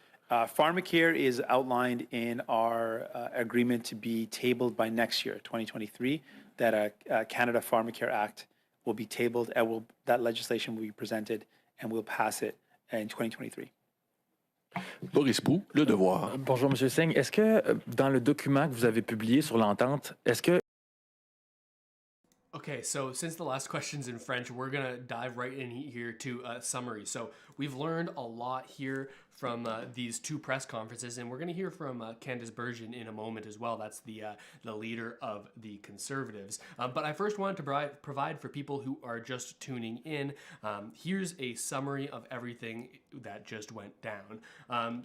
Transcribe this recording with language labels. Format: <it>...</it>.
<en>Pharmacare is outlined in our agreement to be tabled by next year, 2023, that a Canada Pharmacare Act will be tabled, and that legislation will be presented, and we'll pass it in 2023.</en> <fr>Boris Pou, Le Devoir. Bonjour, Monsieur Singh. Est-ce que dans le document que vous avez publié sur l'entente, est-ce que</fr> <en>Okay, so since the last question's in French, we're going to dive right in here to a summary. So we've learned a lot here from these two press conferences, and we're going to hear from Candace Bergen in a moment as well. That's the leader of the Conservatives. But I first wanted to provide for people who are just tuning in, here's a summary of everything that just went down.</en>